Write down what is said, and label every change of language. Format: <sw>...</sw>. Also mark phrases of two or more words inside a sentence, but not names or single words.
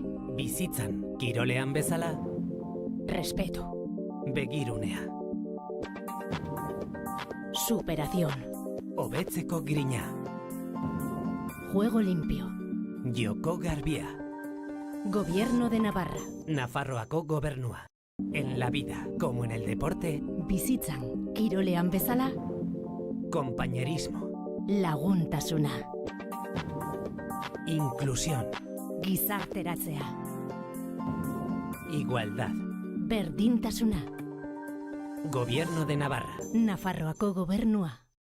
<eu>Bizitzan, kirolean bezala,</eu> <es>respeto,</es> <eu>begirunea,</eu> <es>superación,</es> <eu>hobetzeko grina,</eu> <es>juego limpio,</es> <eu>joko garbia,</eu> <es>gobierno de Navarra,</es> <eu>Nafarroako gobernua.</eu> <es>En la vida, como en el deporte,</es> <eu>bizitzan, kirolean bezala,</eu> <es>Compañerismo.</es> <eu>Laguntasuna.</eu> <es>Inclusión.</es> <eu>Gizarteratzea.</eu> <es>Igualdad.</es> <eu>Berdintasuna.</eu> <es>Gobierno de Navarra.</es> <eu>Nafarroako gobernua.</eu>